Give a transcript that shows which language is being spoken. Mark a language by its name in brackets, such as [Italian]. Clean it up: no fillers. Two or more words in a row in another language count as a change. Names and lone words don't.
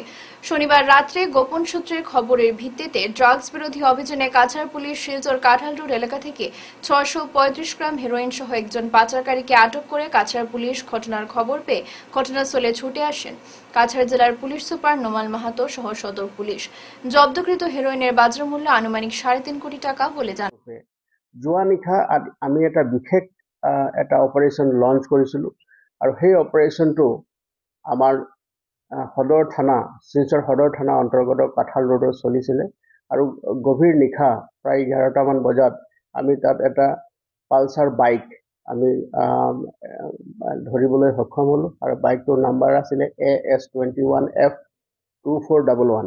[Bangla] শনিবার রাত্রে গোপন সূত্রের খবরের ভিত্তিতে ড্রাগস বিরোধী অভিযানে কাছাড় পুলিশ শিলচর কাঁঠাল রোড এলাকা থেকে 635 গ্রাম হেরোইন সহ একজন পাচারকারীকে আটক করে কাছাড় পুলিশ ঘটনার খবর পেয়ে ঘটনাস্থলে ছুটে আসেন কাছাড় জেলার পুলিশ সুপার নোমাল মাহাতো সহ সদর পুলিশ। জব্দকৃত হেরোইনের বাজার মূল্য আনুমানিক 3.5 কোটি টাকা বলে জানান। [Assamese] যোৱা নিশা আমি এটা বিশেষ এটা অপাৰেশ্যন লঞ্চ কৰিছিলোঁ আৰু সেই অপাৰেশ্যনটো আমাৰ সদৰ থানা, শিলচৰ সদৰ থানা অন্তৰ্গত কাঁঠাল ৰোডত চলিছিলে আৰু গভীৰ নিশা প্ৰায় 11টামান বজাত আমি তাত এটা পালচাৰ বাইক আমি ধৰিবলৈ সক্ষম হ'লোঁ আৰু বাইকটোৰ নাম্বাৰ আছিলে AS21F2411।